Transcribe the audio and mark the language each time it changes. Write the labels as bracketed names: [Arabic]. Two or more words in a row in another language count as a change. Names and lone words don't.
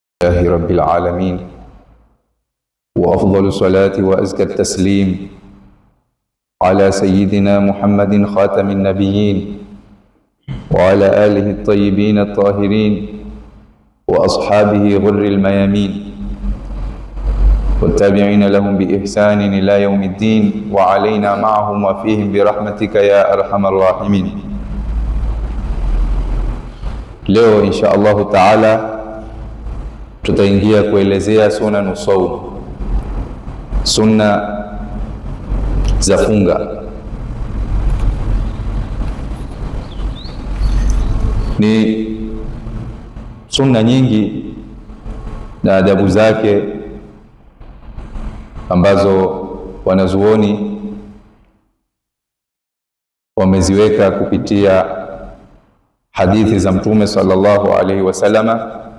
[Arabic] لله رب العالمين، وأفضل الصلاة وأزكى التسليم على سيدنا محمد خاتم النبيين وعلى آله الطيبين الطاهرين وأصحابه غر الميامين والتابعين لهم بإحسان إلى يوم الدين وعلينا معهم وفيهم برحمتك يا أرحم الراحمين. [Swahili] Leo [Arabic] إن شاء الله تعالى [Swahili] tutaingia kuelezea [Arabic] سنن الصوم, [Swahili] sunna za funga. Ni sunna nyingi na adabu zake ambazo wanazuoni wameziweka kupitia hadithi za Mtume [Arabic] صلى الله عليه وسلم.